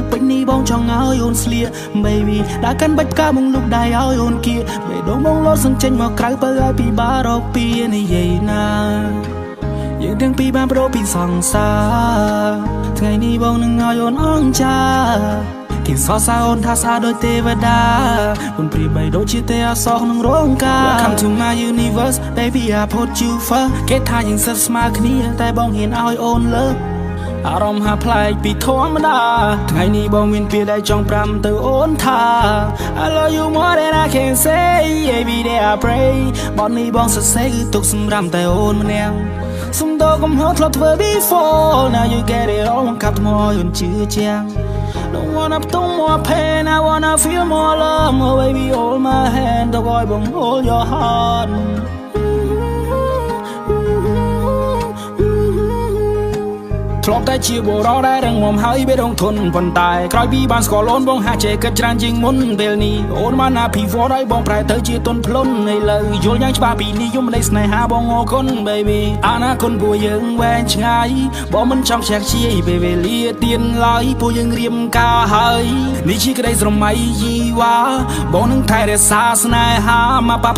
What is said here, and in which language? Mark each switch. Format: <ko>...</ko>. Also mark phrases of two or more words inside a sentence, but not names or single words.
<km>ពេញនេះបងចង់ឲ្យអូនស្លៀក baby ដាក់កាន់បាច់ផ្កាបងលុកដៃឲ្យអូនគៀបេះដូងបងលោតសឹងចេញមកក្រៅបើឲ្យពីបារកពីនិយាយណាយើងទាំងពីរបានប្រោ ពីសង្សារថ្ងៃនេះបងនឹងឲ្យអូនអង្ចាគេសរសើរអូនថាស្អាតដូចទេវតាមិនព្រាបបីដូចជាទេអសោះក្នុងរោង ការ</km> <en>Welcome to my universe baby I put you first</en> <km>គេថាយើងសិតស្មើគ្នាតែបងហ៊ានឲ្យអូនលើកអារម្មណ៍ហាប្លែកពីធម្មតាថ្ងៃនេះបងមានពាក្យដែលចង់ប្រាំទៅអូនថា</km> <en>I love you more than I can say every day I pray</en> <km>បទនេះបងសរសេរគឺទុកសម្រាប់តែអូនម្នាក់សុំតកំហុសធ្លាប់ធ្វើ</km> <en>before now you get it all</en> <km>មកកាប់ថ្មឲ្យអូនជឿជាក់</km> <en>Don't wanna put more pain, I wanna feel more love. Oh baby, hold my hand, the boy won't hold your heart.</en> <km>ធ្លាប់តែជាបុរសដែលរឹងមាំហើយវារងធន់ប៉ុន្តែក្រោយពីបានស្គាល់អូនបងហាក់ចេះគិតច្រើនជាងមុនពេលនេះអូនបានណាពីវត្តឲ្យបងប្រែទៅជាទុនភ្លុនឥឡូវយល់យ៉ាងច្បាស់ពីនេះយមនៃស្នេហាបងអរគុណ baby អនាគតពួកយើងវែងឆ្ងាយបងមិនចង់ខ្ជះខ្ជាយពេលវេលាទៀនឡើយពួកយើងរៀបការហើយនេះជាក្តីស្រមៃយីវ៉ាបងនឹងថែរក្សាស្នេហាមកបាប់</km>